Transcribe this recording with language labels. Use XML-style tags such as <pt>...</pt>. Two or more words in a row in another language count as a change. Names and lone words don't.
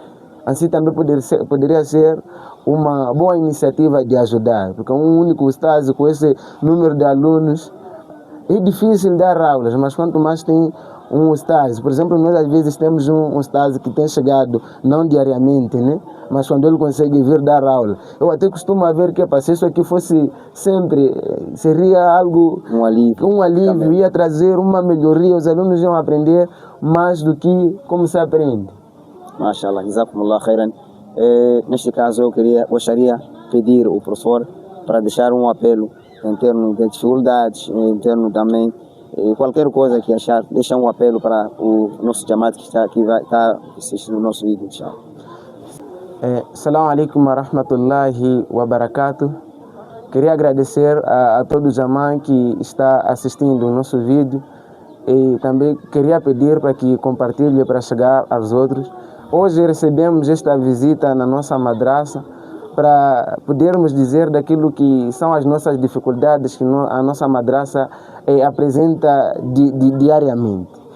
<pt>Assim também poderia ser uma boa iniciativa de ajudar, porque um único estágio com esse número de alunos é difícil dar aulas, mas quanto mais tem um estágio, por exemplo, nós às vezes temos um estágio que tem chegado não diariamente, né? Mas quando ele consegue vir dar aula, eu até costumo ver que se isso aqui fosse sempre, seria algo, um alívio, ia trazer uma melhoria, os alunos iam aprender mais do que como se aprende.</pt> <ar>ما شاء الله، جزاكم الله خيرا.</ar> <pt>Neste caso eu gostaria de pedir ao professor para deixar um apelo em termos de dificuldades, em termos também qualquer coisa que achar, deixar um apelo para o nosso jamaat que está aqui, vai estar assistindo o nosso vídeo, inshallah.</pt> <ar>السلام عليكم ورحمة الله وبركاته.</ar> <pt>Queria agradecer a todo o jamaat que está assistindo o nosso vídeo e também queria pedir para que compartilhe para chegar aos outros. Hoje recebemos esta visita na nossa madraça para podermos dizer daquilo que são as nossas dificuldades que a nossa madraça apresenta diariamente.</pt>